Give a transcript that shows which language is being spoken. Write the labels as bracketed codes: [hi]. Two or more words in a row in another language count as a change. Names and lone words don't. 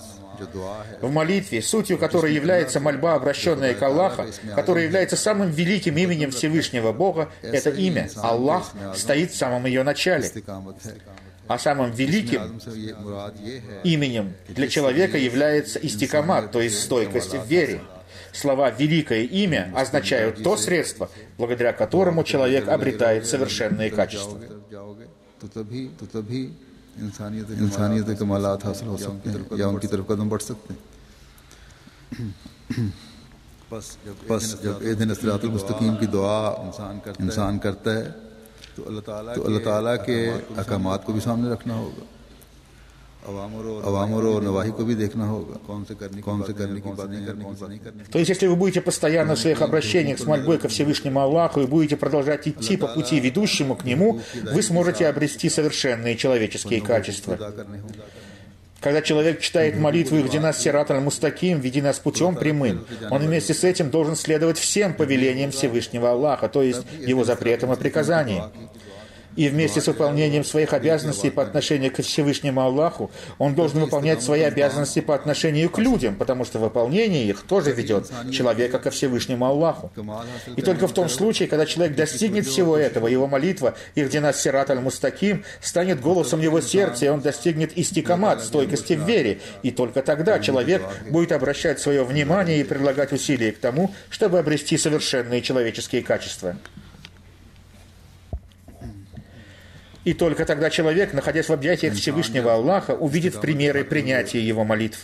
[ru] В молитве, сутью которой является мольба, обращенная к Аллаху, которая является самым великим именем Всевышнего Бога, это имя, Аллах, стоит в самом ее начале. А самым великим именем для человека является истикамат, то есть стойкость в вере. Слова «великое имя» означают то средство, благодаря которому человек обретает совершенные качества. [ur] انسانیت کے کمالات حاصل ہو سکتے ہیں یا ان کی طرف قدم بڑھ سکتے ہیں. بس جب اے دن صراط المستقیم کی دعا انسان کرتا ہے تو اللہ تعالیٰ کے احکامات کو بھی سامنے رکھنا ہوگا، اوامر اور نواہی کو بھی دیکھنا ہوگا، کون سے کرنے کی باتیں کرنے کی بات نہیں کرنے. [ru] То есть, если вы будете постоянно в своих обращениях с мольбой ко Всевышнему Аллаху и будете продолжать идти по пути, ведущему к Нему, вы сможете обрести совершенные человеческие качества. Когда человек читает молитву [ar] «اهدنا الصراط المستقيم», [ru] «Веди нас путем прямым», он вместе с этим должен следовать всем повелениям Всевышнего Аллаха, то есть Его запретам и приказаниям. И вместе с выполнением своих обязанностей по отношению к Всевышнему Аллаху, он должен выполнять свои обязанности по отношению к людям, потому что выполнение их тоже ведет человека ко Всевышнему Аллаху. И только в том случае, когда человек достигнет всего этого, его молитва [ar] «اهدنا الصراط المستقيم» [ru] станет голосом его сердца, и он достигнет истикамат, стойкости в вере. И только тогда человек будет обращать свое внимание и прилагать усилия к тому, чтобы обрести совершенные человеческие качества. И только тогда человек, находясь в объятиях Всевышнего Аллаха, увидит примеры принятия его молитв.